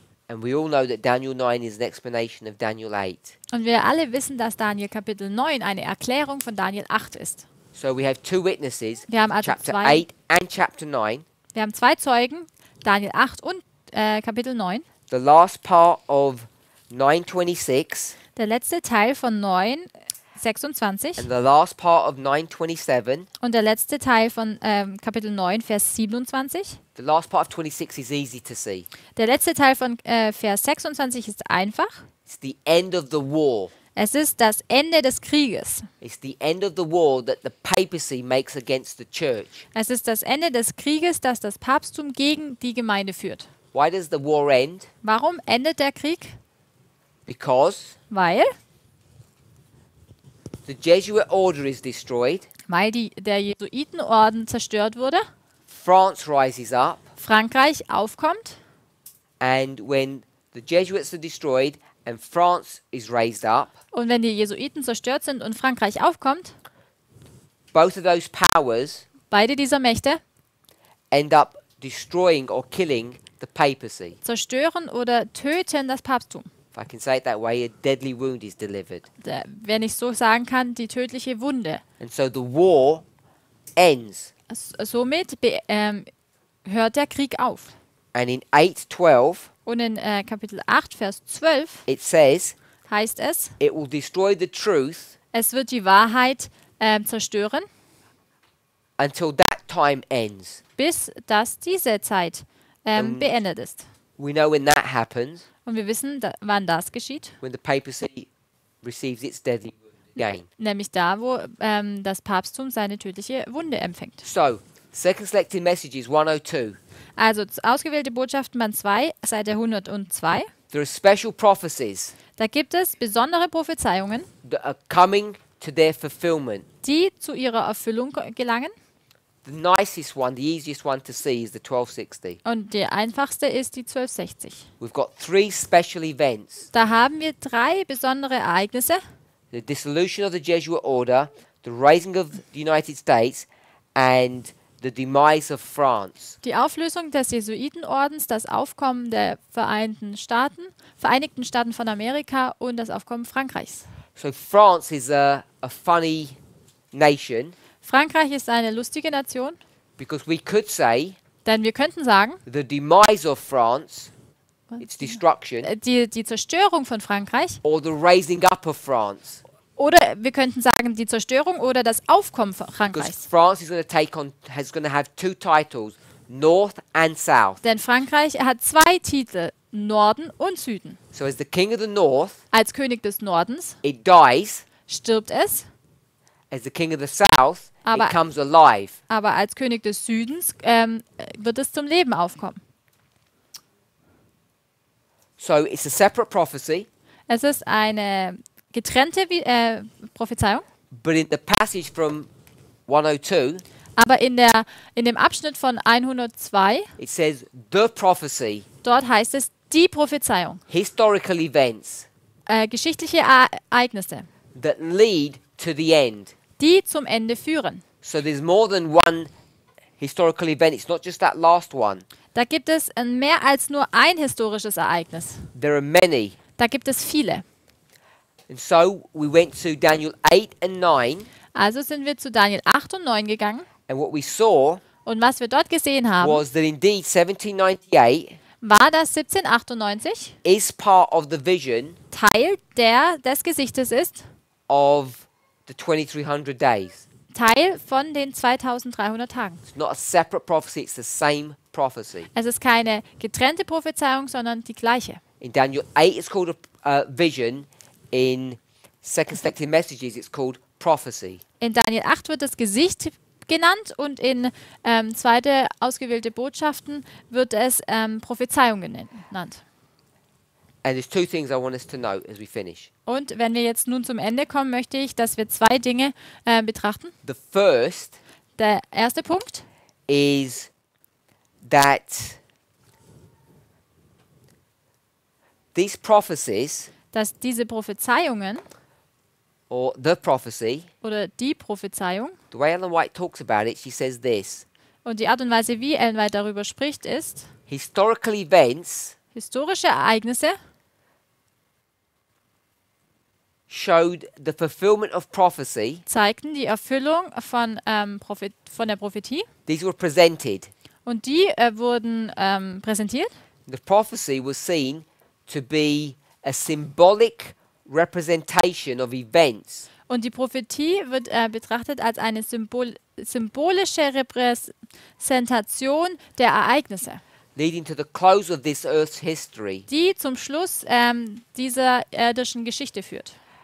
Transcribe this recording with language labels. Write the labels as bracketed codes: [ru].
[en] And we all know that Daniel 9 is an explanation of Daniel 8. [de] Und wir alle wissen, dass Daniel Kapitel 9 eine Erklärung von Daniel 8 ist. [en] So we have two witnesses, [de] Wir haben also [en] chapter [de] zwei, [en] 8 and chapter 9. [de] wir haben 2 Zeugen, Daniel 8 und Kapitel 9. [en] The last part of 926 [de] Der letzte Teil von 9, 26 [en] and the last part of 927. [de] und der letzte Teil von Kapitel 9, Vers 27. [en] The last part of 26 is easy to see. [de] Der letzte Teil von Vers 26 ist einfach. [en] It's the end of the war. [de] Es ist das Ende des Krieges. [en] It's the end of the war that the papacy makes against the church. [de] Es ist das Ende des Krieges, das das Papsttum gegen die Gemeinde führt. [en] Why does the war end? [de] Warum endet der Krieg? [en] Because [de] Weil [en] the Jesuit order is destroyed, [de] der Jesuitenorden zerstört wurde, [en] France rises up, [de] Frankreich aufkommt [en] and when the Jesuits are destroyed and France is raised up, [de] und wenn die Jesuiten zerstört sind und Frankreich aufkommt, [en] both of those powers [de] beide dieser Mächte [en] end up destroying or killing the papacy. [de] zerstören oder töten das Papsttum. [en] If I can say it that way, a deadly wound is delivered. [de] Wenn ich so sagen kann, die tödliche Wunde. [en] And so the war ends. [de] Somit hört der Krieg auf. [en] And in 8:12, [de] Und in Kapitel 8, Vers 12 [en] it says, [de] heißt es, [en] it will destroy the truth [de] es wird die Wahrheit zerstören, [en] until that time ends. [de] bis dass diese Zeit beendet ist. [en] We know when that happens, [de] Und wir wissen, wann das geschieht. [en] when the papacy receives its deadly wound. gain. [de] nämlich da, wo das Papsttum seine tödliche Wunde empfängt. [en] So, Second Selected Messages 102. [de] Also ausgewählte Botschaften Band 2, Seite 102. [en] There are special prophecies [de] Da gibt es besondere Prophezeiungen, [en] that are coming to their fulfillment. [de] die zu ihrer Erfüllung gelangen. [en] The nicest one, the easiest one to see is the 1260. [de] Und die einfachste ist die 1260. [en] We've got 3 special events. [de] Da haben wir 3 besondere Ereignisse. [en] The dissolution of the Jesuit order, the raising of the United States, and the demise of France. [de] Die Auflösung des Jesuitenordens, das Aufkommen der Vereinigten Staaten von Amerika und das Aufkommen Frankreichs. [en] So France is a funny nation [de] Frankreich ist eine lustige Nation, [en] because we could say [de] denn wir könnten sagen, [en] the demise of France, its destruction, [de] die Zerstörung von Frankreich, [en] or the raising up of France. [de] oder wir könnten sagen, die Zerstörung oder das Aufkommen [en] Because [de] Frankreichs. [en] France is going to have 2 titles, North and South. [de] Denn Frankreich hat 2 Titel, Norden und Süden. [en] So as the king of the North, [de] Als König des Nordens [en] it dies. [de] stirbt es, [en] As the king of the South, [de] Aber- [en] it comes alive. [de] aber als König des Südens wird es zum Leben aufkommen. [en] So it's a separate prophecy, [de] Es ist eine getrennte Prophezeiung, [en] but in the passage from 102, [de] aber in dem Abschnitt von 102, [en] it says the prophecy, [de] dort heißt es die Prophezeiung, [en] historical events [de] geschichtliche Ereignisse, [en] that lead to the end. [de] die zum Ende führen. [en] So there's more than one historical event. It's not just that last one. [de] Da gibt es mehr als nur ein historisches Ereignis. [en] There are many. [de] Da gibt es viele. [en] And so we went to Daniel 8 and 9, [de] Also sind wir zu Daniel 8 und 9 gegangen. [en] and what we saw [de] Und was wir dort gesehen haben, [en] was that indeed 1798 [de] war, dass 1798 [en] is part of the vision [de] Teil des Gesichtes ist, [en] of the 2300 days. [de] Teil von den 2300 Tagen. [en] It's not a separate prophecy, it's the same prophecy. [de] Es ist keine getrennte Prophezeiung, sondern die gleiche. [en] In Daniel 8, it's called a vision. In Second Selected Messages, it's called prophecy. [de] In Daniel 8 wird das Gesicht genannt und in zweite ausgewählte Botschaften wird es Prophezeiung genannt. [en] And there's 2 things I want us to note as we finish. [de] Und wenn wir jetzt nun zum Ende kommen, möchte ich, dass wir 2 Dinge betrachten. [en] The first [de] Der erste Punkt [en] is that these prophecies, [de] dass diese Prophezeiungen [en] or the prophecy, [de] oder die Prophezeiung [en] the way Ellen White talks about it, she says this: [de] und die Art und Weise, wie Ellen White darüber spricht, ist, [en] historical events [de] historische Ereignisse [en] showed the fulfillment of prophecy. [de] zeigten die Erfüllung von der Prophetie [en] These were presented. [de] und die wurden präsentiert. [en] The prophecy was seen to be a symbolic representation of events [de] Und die Prophetie wird betrachtet als eine symbolische Repräsentation der Ereignisse, [en] leading to the close of this earth's history. [de] die zum Schluss dieser irdischen Geschichte führt.